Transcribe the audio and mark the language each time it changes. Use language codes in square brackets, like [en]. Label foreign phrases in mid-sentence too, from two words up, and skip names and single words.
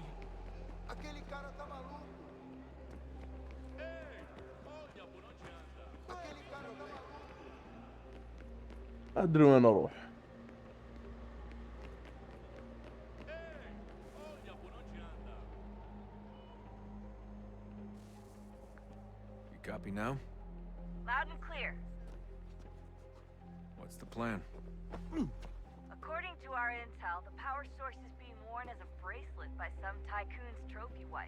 [pt] Aquele cara tá maluco. [ar] أدري وين أروح. [en] You copy now? Loud and clear. What's the plan? According to our intel, the power source is being worn as a bracelet by some tycoon's trophy wife.